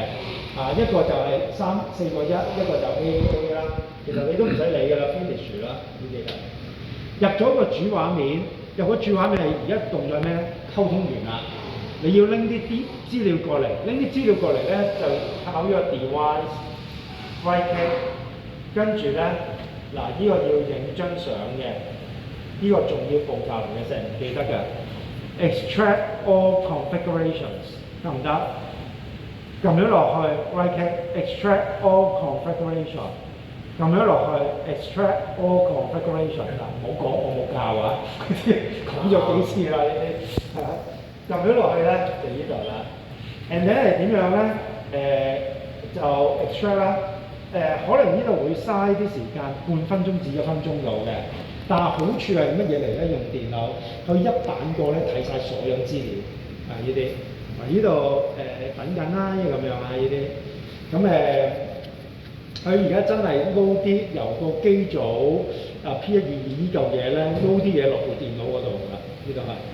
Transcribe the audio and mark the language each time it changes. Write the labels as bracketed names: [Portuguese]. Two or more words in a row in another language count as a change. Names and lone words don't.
[Cantonese] 一個就係4個1，一個就 AAA 啦。其實你都唔使理㗎啦 ，finish 啦呢啲嘅。入咗個主畫面，入咗主畫面係而家動作咩咧？溝通完啦。你要拎啲資料過嚟，拎啲資料過嚟咧就靠呢個 device [English] right click， [Cantonese] 跟住咧嗱呢個要影張相嘅，呢個仲要步驟嚟嘅，成日唔記得嘅。 [English] Extract all configurations [Cantonese] 得唔得？撳咗落去 [English] right click extract all configuration， [Cantonese] 撳咗落去 [English] extract all configuration [Cantonese] 嗱，唔好講我冇教啊，講咗幾次啦呢啲係啦。撳咗落去咧就呢度啦 ， [English] and then [Cantonese] 係點樣咧？就 extract 啦，可能呢度會嘥啲時間，半分鐘至1分鐘到嘅。但係好處係乜嘢嚟咧？用電腦佢一版過咧睇晒所有資料呢啲，呢度等緊啦，呢咁樣呢啲，咁佢而家真係撈啲由個機組P122呢嚿嘢咧撈啲嘢落部電腦嗰度㗎啦，呢度係。